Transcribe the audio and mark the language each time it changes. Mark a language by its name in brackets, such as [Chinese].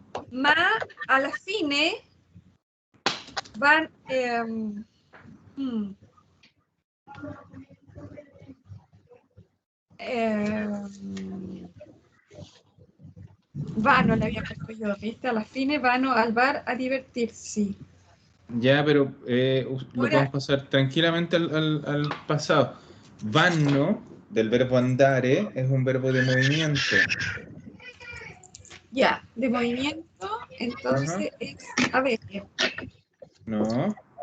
[Italian] Ma alla fine van, vanno, [Spanish] le había puesto yo, ¿viste? [Italian] Alla fine vanno al bar a divertirsi. [Spanish] Ya, pero lo Ahora- podemos pasar tranquilamente al pasado. Vanno, del verbo andare, es un verbo de movimiento. Ya, de movimiento, entonces es, a ver, No. Los